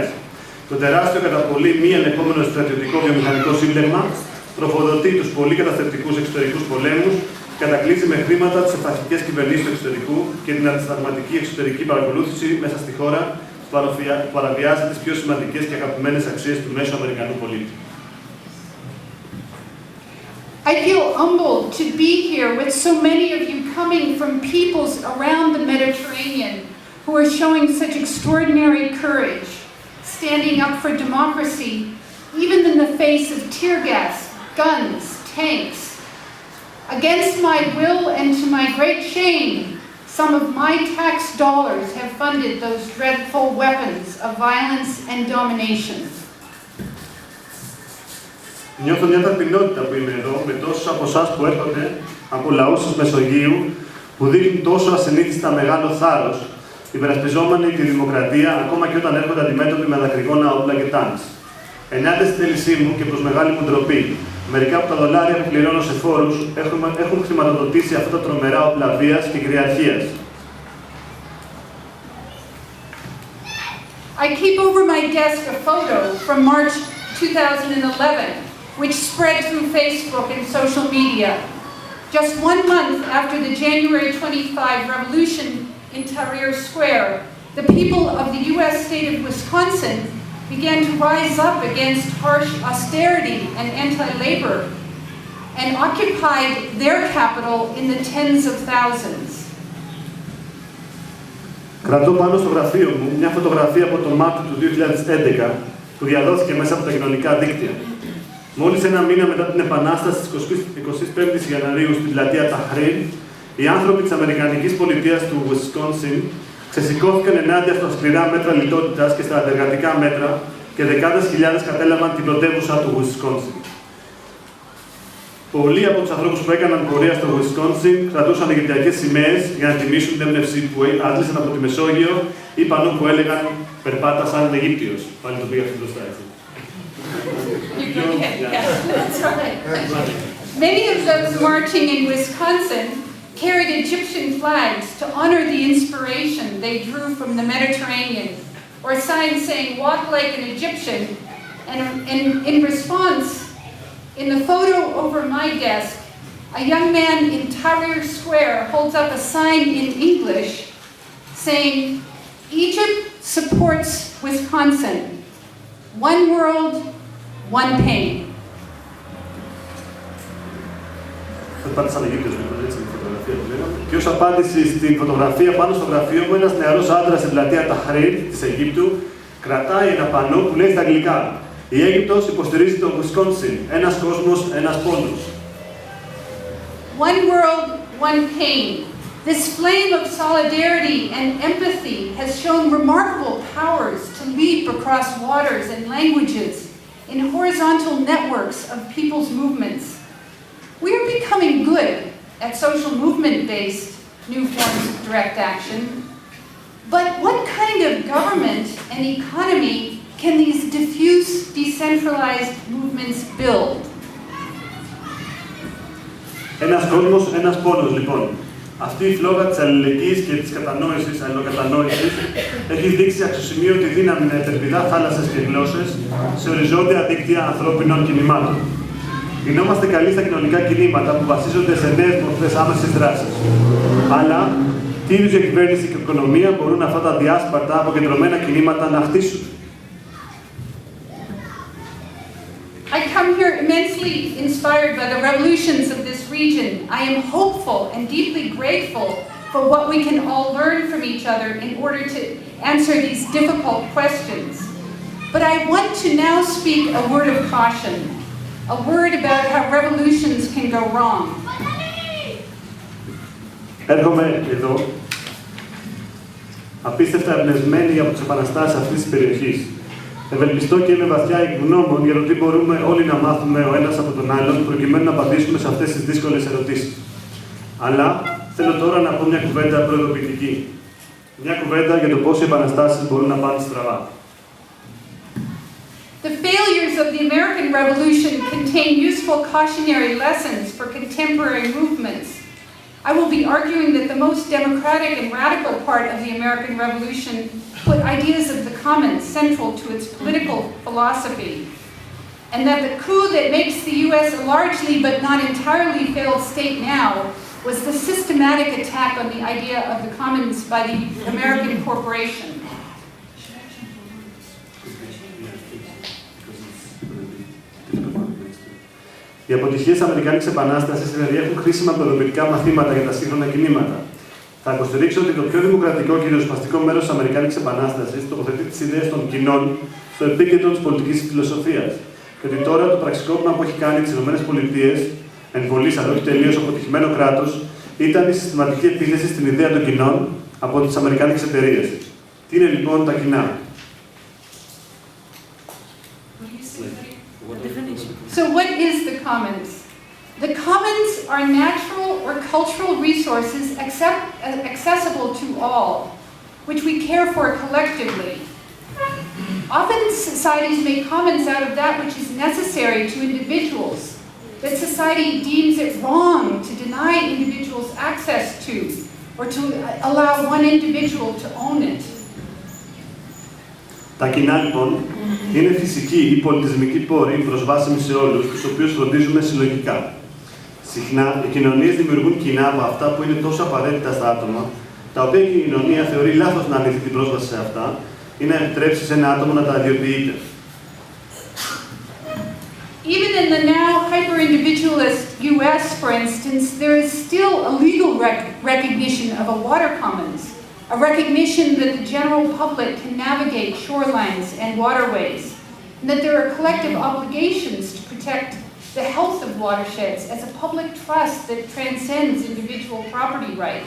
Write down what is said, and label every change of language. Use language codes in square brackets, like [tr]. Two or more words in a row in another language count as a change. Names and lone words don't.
[el] Το τεράστιο κατά πολύ μη ελεγχόμενο στρατιωτικό βιομηχανικό σύμπλεγμα τροφοδοτεί τους πολύ καταστρεπτικούς εξωτερικούς πολέμους, κατακλείζει με χρήματα τις αυταρχικές κυβερνήσεις του εξωτερικού και την αντισυνταγματική εξωτερική παρακολούθηση μέσα στη χώρα που παραβιάζει τις πιο σημαντικές και αγαπημένες αξίες του μέσου Αμερικανού πολίτη. [en] I feel humbled to be here with so many of you coming from peoples around the Mediterranean who are showing such extraordinary courage, standing up for democracy, even in the face of tear gas, guns, tanks. Against my will and to my great shame, Some of my tax dollars have funded those dreadful weapons of violence and domination. [el] Νιώθω μια ταπεινότητα που είμαι εδώ με τόσους από εσάς που έρχονται από λαούς της Μεσογείου που δείχνουν τόσο ασυνήθιστα μεγάλο θάρρος, υπερασπιζόμενοι τη δημοκρατία ακόμα και όταν έρχονται αντιμέτωποι με δακρυγόνα όπλα και τάγκς. Ενάντια στην θέλησή μου και προς μεγάλη μου ντροπή, μερικά από τα δολάρια που πληρώνω σε φόρους έχουν χρηματοδοτήσει αυτά τα τρομερά όπλα βίας και κυριαρχίας. [en] I keep over my desk a photo from March 2011, which spread through Facebook and social media. Just 1 month after the January 25 revolution in Tahrir Square, the people of the U.S. state of Wisconsin began to rise up against harsh austerity and anti-labor and occupied their capital in the tens of thousands. [el] Κρατώ πάνω στο γραφείο μου μια φωτογραφία από το Μάρτιο του 2011 που διαδόθηκε μέσα από τα κοινωνικά δίκτυα. Μόλις ένα μήνα μετά την επανάσταση της 25ης Ιανουαρίου στην πλατεία Ταχρήρ, οι άνθρωποι της Αμερικανικής πολιτείας του Wisconsin ξεσηκώθηκαν ενάντια στα σκληρά μέτρα λιτότητας και στα αντεργατικά μέτρα και δεκάδες χιλιάδες κατέλαβαν την πρωτεύουσα του Wisconsin. Πολλοί από τους ανθρώπους που έκαναν πορεία στο Wisconsin κρατούσαν αιγυπτιακές σημαίες για να τιμήσουν την έμπνευση που άντλησαν από τη Μεσόγειο ή πανό που έλεγαν «Περπάτα σαν Αιγύπτιος». Πάλι το πήγα αυτό μπροστά, έτσι. [en] That's right. Many of those marching in Wisconsin carried Egyptian flags to honor the inspiration they drew from the Mediterranean, or signs saying, "Walk like an Egyptian." And in response, in the photo over my desk, a young man in Tahrir Square holds up a sign in English saying, "Egypt supports Wisconsin. One world, one pain." [el] Περπάτα σαν Αιγύπτιος, έτσι, η φωτογραφία που λέγαμε. Και ως απάντηση στην φωτογραφία πάνω στο γραφείο μου, ένας νεαρός άντρας στην πλατεία Ταχρήρ της Αιγύπτου κρατάει ένα πανό που λέει στα αγγλικά «Η Αίγυπτος υποστηρίζει το Wisconsin. Ένας κόσμος, ένας πόνος». [en] One world, one pain. This flame of solidarity and empathy has shown remarkable powers to leap across waters and languages in horizontal networks of people's movements. We are becoming good at social movement-based new forms of direct action. But what kind of government and economy can these diffuse, decentralized movements build? [el] Ένας κόσμος, ένας πόνος, λοιπόν. Αυτή η φλόγα της αλληλεγγύης και της αλληλοκατανόησης έχει δείξει αξιοσημείωτη δύναμη να υπερπηδά θάλασσες και γλώσσες σε οριζόντια δίκτυα ανθρώπινων κινημάτων. Γινόμαστε καλοί στα κοινωνικά κινήματα που βασίζονται σε νέες μορφές άμεσης δράσης. Αλλά τι είδους διακυβέρνηση και οικονομία μπορούν αυτά τα διάσπαρτα αποκεντρωμένα κινήματα να χτίσουν? [en] I come here immensely inspired by the revolutions of this region. I am hopeful and deeply grateful for what we can all learn from each other in order to answer these difficult questions. But I want to now speak a word of caution, a word about how revolutions can go wrong. [el] Έρχομαι εδώ, απίστευτα εμπνευσμένοι από τις επαναστάσεις αυτής της περιοχής. Ευελπιστώ και είμαι βαθιά ευγνώμων για το τι μπορούμε όλοι να μάθουμε ο ένας από τον άλλον προκειμένου να απαντήσουμε σε αυτές τις δύσκολες ερωτήσεις. Αλλά θέλω τώρα να πω μια κουβέντα προειδοποιητική. Μια κουβέντα για το πώς οι επαναστάσεις μπορούν να πάνε στραβά. [en] The failures of the American Revolution contain useful cautionary lessons for contemporary movements. I will be arguing that the most democratic and radical part of the American Revolution put ideas of the commons central to its political philosophy, and that the coup that makes the U.S. a largely but not entirely failed state now was the systematic attack on the idea of the commons by the American corporation. [el] Οι αποτυχίες της Αμερικάνικης Επανάστασης περιέχουν χρήσιμα προοδοποιητικά μαθήματα για τα σύγχρονα κινήματα. Θα υποστηρίξω ότι το πιο δημοκρατικό και ριζοσπαστικό μέρος της Αμερικάνικης Επανάστασης τοποθετεί τις ιδέες των κοινών στο επίκεντρο της πολιτικής φιλοσοφίας. Και ότι τώρα το πραξικόπημα που έχει κάνει τις ΗΠΑ, εν πολλής αλλά όχι τελείως αποτυχημένο κράτος, ήταν η συστηματική επίθεση στην ιδέα των κοινών από τις αμερικάνικες εταιρείες. Τι είναι λοιπόν τα κοινά? [en] So what is the commons? The commons are natural or cultural resources accessible to all, which we care for collectively. Often societies make commons out of that which is necessary to individuals, that society deems it wrong to deny individuals access to, or to allow one individual to own it. [el] Τα κοινά, λοιπόν, είναι φυσικοί ή πολιτισμικοί πόροι προσβάσιμοι σε όλους, τους οποίους φροντίζουμε συλλογικά. Συχνά, οι κοινωνίες δημιουργούν κοινά από αυτά που είναι τόσο απαραίτητα στα άτομα, τα οποία η κοινωνία θεωρεί λάθος να αρνηθεί την πρόσβαση σε αυτά ή να επιτρέψει σε ένα άτομο να τα αδειοποιείται. [en] Even in the now hyper-individualist US, for instance, there is still a legal recognition of a water commons, a recognition that the general public can navigate shorelines and waterways, and that there are collective obligations to protect the health of watersheds as a public trust that transcends individual property rights.